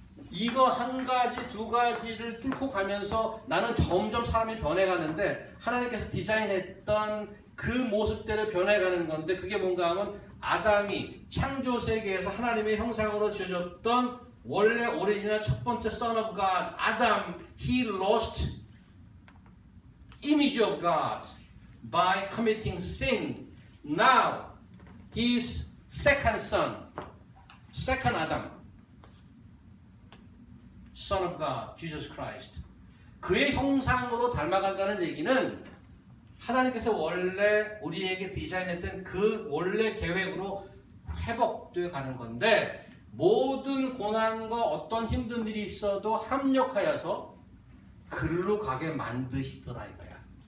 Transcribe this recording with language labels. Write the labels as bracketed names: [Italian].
[Korean] 이거 한 가지 두 가지를 뚫고 가면서 나는 점점 사람이 변해가는데 하나님께서 디자인했던 그 모습대로 변해가는 건데 그게 뭔가 하면 아담이 창조 세계에서 하나님의 형상으로 지어졌던 원래 오리지널 첫 번째 Son of God 아담, [English] he lost image of God by committing sin. Now his second son, second Adam, Son of God, Jesus Christ. [Korean] 그의 형상으로 닮아간다는 얘기는 하나님께서 원래 우리에게 디자인했던 그 원래 계획으로 회복되어 가는 건데 모든 고난과 어떤 힘든 일이 있어도 합력하여서 글로 가게 만드시더라 이거야.